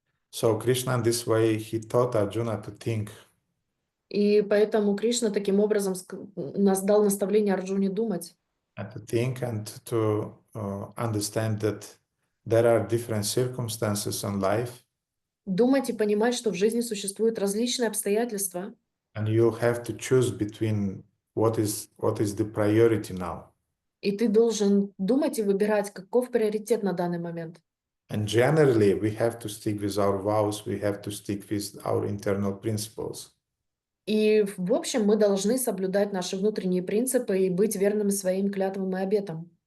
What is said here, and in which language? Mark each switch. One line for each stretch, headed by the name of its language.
English: So Krishna in this way, he taught Arjuna to think.
Russian: И поэтому Кришна таким образом дал наставление Арджуне думать.
English: And to think and to understand that there are different circumstances in life.
Russian: Думать и понимать, что в жизни существуют различные обстоятельства.
English: And you'll have to choose between what is the priority now.
Russian: И ты должен думать и выбирать, каков приоритет на данный момент.
English: And generally, we have to stick with our vows. We have to stick with our internal principles.
Russian: И в общем мы должны соблюдать наши внутренние принципы и быть верными своим клятвам и обетам.